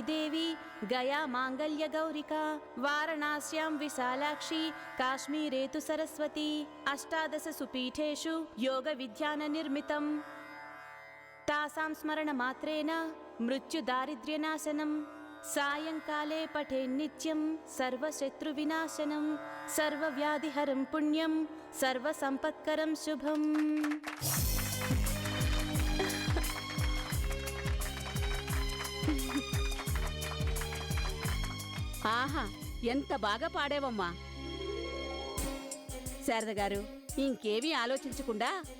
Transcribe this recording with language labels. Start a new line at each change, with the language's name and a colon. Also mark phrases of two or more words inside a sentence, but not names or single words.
Sanskrit: देवी गया मांगल्य गौरिका वाराणस्यां विशालाक्षी काश्मीरे तु सरस्वती 18 सुपीठेषु योग विज्ञान निर्मितम् तासां स्मरणमात्रेण मृत्युदारिद्र्यनाशनम् सायंकाले पठे नित्यं सर्वशत्रुविनाशनं सर्वव्याधिहरं पुण्यं सर्वसंपत्करं शुभम्।
Telugu: ఆహా, ఎంత బాగా పాడేవమ్మా శారద గారు. ఇంకేమీ ఆలోచించకుండా